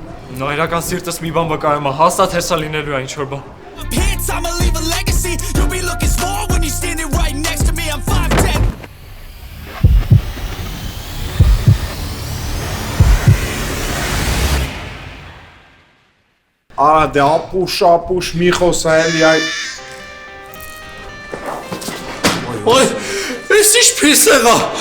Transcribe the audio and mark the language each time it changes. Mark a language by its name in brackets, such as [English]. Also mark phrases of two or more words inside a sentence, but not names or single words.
[Armenian] Նայրական սիրտս մի բան վկայում է, հաստատ հեսա լինելու է ինչ-որ բան։ [English] I'ma leave a legacy. You'll be looking small when you're standing right next to me. I'm 5'10". [Armenian] Արա դե ապուշ մի խոսա էլի այ Ոյ, ես ինչ պիս եղա։